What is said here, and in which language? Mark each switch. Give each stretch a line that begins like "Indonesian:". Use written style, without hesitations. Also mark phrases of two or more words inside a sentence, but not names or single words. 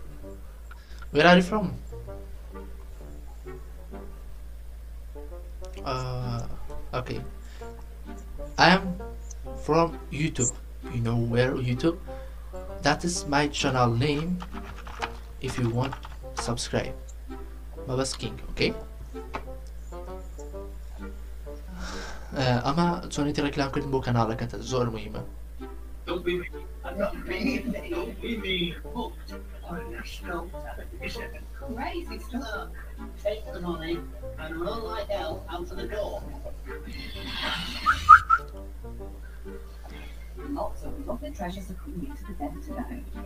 English: Where are you from? Okay. I am from YouTube. You know where YouTube? That is my channel name. If you want, subscribe. Mabast King, okay?
Central Kurdish: أما چۆنێتی ڕێکلامکردن بۆ کەناڵەکەتە زۆر مهمە.
English: Don't be me. I'm not me. Don't be me. Booked on national television. Crazy stuff. Take the money and run like hell out of the door. Lots of lovely treasures are coming into the den today.